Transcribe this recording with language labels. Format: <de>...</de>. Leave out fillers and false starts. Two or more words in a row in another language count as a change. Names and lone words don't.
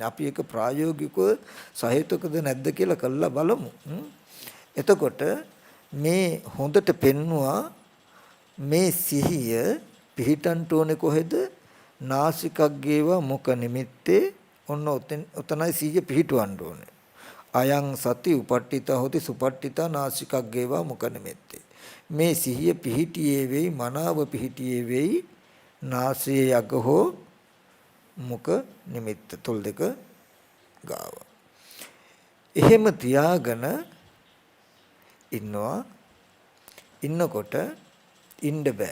<si>අපි ඒක ප්‍රායෝගිකව සහේතුකද නැද්ද කියලා කළා බලමු. එතකොට මේ හොඳට පෙන්නවා මේ සිහිය පිහිටන්ට ඕනේ කොහෙද?</si> <pi>නාසිකග්ගේවා මුඛ නිමිත්තේ.</pi> <si>ඔන්න ඔතනයි සිහිය පිහිටවන්න ඕනේ.</si> <pi>අයං සති උපට්ඨිත හොති සුපට්ඨිත නාසිකග්ගේවා මුඛ නිමිත්තේ.</pi> <si>මේ සිහිය පිහිටියේ වෙයි මනාව පිහිටියේ වෙයි නාසයේ යග හෝ මුඛ නිමිත්ත තොල් දෙක ගාව. එහෙම තියාගෙන ඉන්නකොට ඉන්න බෑ.</si>